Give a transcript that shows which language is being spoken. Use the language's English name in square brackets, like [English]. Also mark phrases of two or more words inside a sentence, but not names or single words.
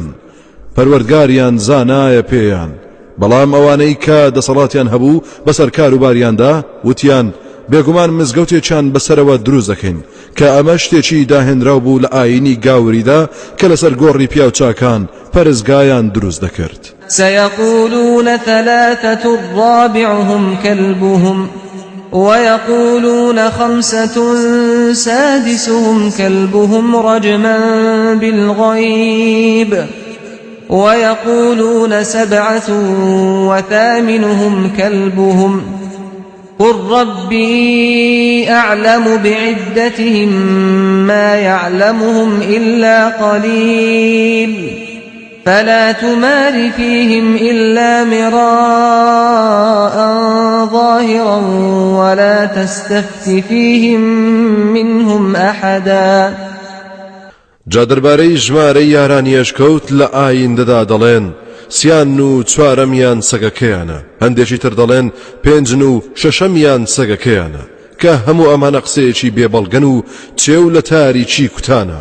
[Central Kurdish] پەروەردگاریان زانایە پێیان بەڵام ئەوانەی کە دەسەڵاتیان هەبوو بەسەر کاروباریاندا وتیان بێگومان مزگەوتێکیان بەسەرەوە دروست دەکەین کە ئەمە شتێکی داهێنراو بوو لە ئاینی گاوریدا کە لەسەر گۆڕی پیاوچاکان پەرزگایان دروست دەکرد. [Arabic] سيقولون ثلاثة رابعهم كلبهم ويقولون 5 سادسهم كلبهم رجما بالغيب ويقولون 7 وثامنهم كلبهم قل ربي أعلم بعدتهم ما يعلمهم إلا قليل فلا تمار فيهم إلا مراء ظاهرا ولا تستفت فيهم منهم أحدا. [Central Kurdish] جا دەربارەی ژمارەی یارانی ئەشکەوت لە ئایندەدا دەڵێن 3 و 4 سەگەکەیانە هەندێکی تر دەڵێن 5 و 6 سەگەکەیانە کە هەموو ئەمانە قسەیەکی بێبەڵگەن و چێو لە تاریکی کوتانە.